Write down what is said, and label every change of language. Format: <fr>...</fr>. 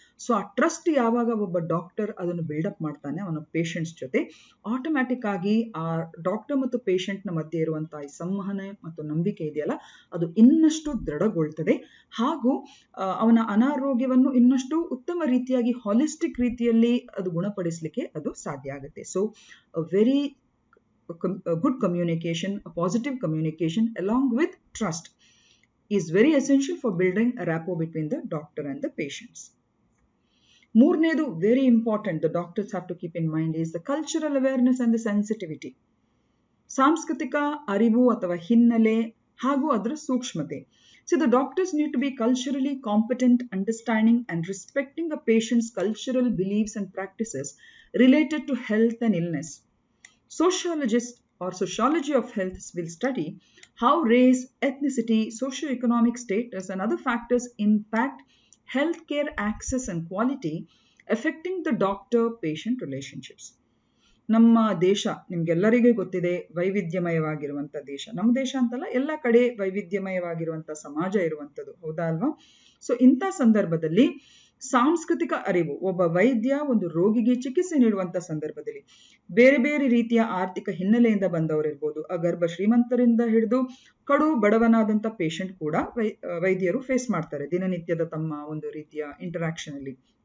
<kn>So ಆ trust ಯಾವಾಗ ಒಬ್ಬ ಡಾಕ್ಟರ್ ಅದನ್ನು ಬಿಲ್ಡಪ್ ಮಾಡ್ತಾನೆ ಅವನ ಪೇಷಂಟ್ಸ್ ಜೊತೆ, ಆಟೋಮ್ಯಾಟಿಕ್ ಆಗಿ ಆ ಡಾಕ್ಟರ್ ಮತ್ತು ಪೇಷಂಟ್ ನ ಮಧ್ಯೆ ಇರುವಂತಹ ಈ ಸಂವಹನ ಮತ್ತು ನಂಬಿಕೆ ಇದೆಯಲ್ಲ ಅದು ಇನ್ನಷ್ಟು ದೃಢಗೊಳ್ತದೆ ಹಾಗೂ ಅವನ ಅನಾರೋಗ್ಯವನ್ನು ಇನ್ನಷ್ಟು ಉತ್ತಮ ರೀತಿಯಾಗಿ ಹಾಲಿಸ್ಟಿಕ್ ರೀತಿಯಲ್ಲಿ ಅದು ಗುಣಪಡಿಸಲಿಕ್ಕೆ ಅದು ಸಾಧ್ಯ ಆಗುತ್ತೆ.</kn> <en>So very good communication, a positive communication along with trust is very essential for building a rapport between the doctor and the patients.</en> <kn>ಮೂರನೇದು</kn> <en>very important the doctors have to keep in mind is the cultural awareness and the sensitivity.</en> <kn>ಸಾಂಸ್ಕೃತಿಕ ಅರಿವು ಅಥವಾ ಹಿನ್ನೆಲೆ ಹಾಗೂ ಅದರ ಸೂಕ್ಷ್ಮತೆ.</kn> <en>So the doctors need to be culturally competent, understanding and respecting a patient's cultural beliefs and practices related to health and illness. Sociologists or sociology of health will study how race, ethnicity, socio-economic status and other factors impact healthcare access and quality, affecting the doctor-patient relationships.</en> <kn>ನಮ್ಮ ದೇಶ ನಿಮ್ಗೆಲ್ಲರಿಗೂ ಗೊತ್ತಿದೆ ವೈವಿಧ್ಯಮಯವಾಗಿರುವಂತ ದೇಶ. ನಮ್ಮ ದೇಶ ಅಂತಲ್ಲ, ಎಲ್ಲ ಕಡೆ ವೈವಿಧ್ಯಮಯವಾಗಿರುವಂತ ಸಮಾಜ ಇರುವಂತದ್ದು, ಹೌದಾ ಅಲ್ವಾ? ಸೊ ಇಂಥ ಸಂದರ್ಭದಲ್ಲಿ ಸಾಂಸ್ಕೃತಿಕ ಅರಿವು, ಒಬ್ಬ ವೈದ್ಯ ಒಂದು ರೋಗಿಗೆ ಚಿಕಿತ್ಸೆ ನೀಡುವಂತ ಸಂದರ್ಭದಲ್ಲಿ ಬೇರೆ ಬೇರೆ ರೀತಿಯ ಆರ್ಥಿಕ ಹಿನ್ನೆಲೆಯಿಂದ ಬಂದವರಿರ್ಬೋದು, ಅಗರ್ಭ ಶ್ರೀಮಂತರಿಂದ ಹಿಡಿದು ಕಡು ಬಡವನಾದಂತ ಪೇಷಂಟ್ ಕೂಡ ವೈದ್ಯರು ಫೇಸ್ ಮಾಡ್ತಾರೆ ದಿನನಿತ್ಯದ ತಮ್ಮ ಒಂದು ರೀತಿಯ ಇಂಟರಾಕ್ಷನ್ ಅಲ್ಲಿ.</kn>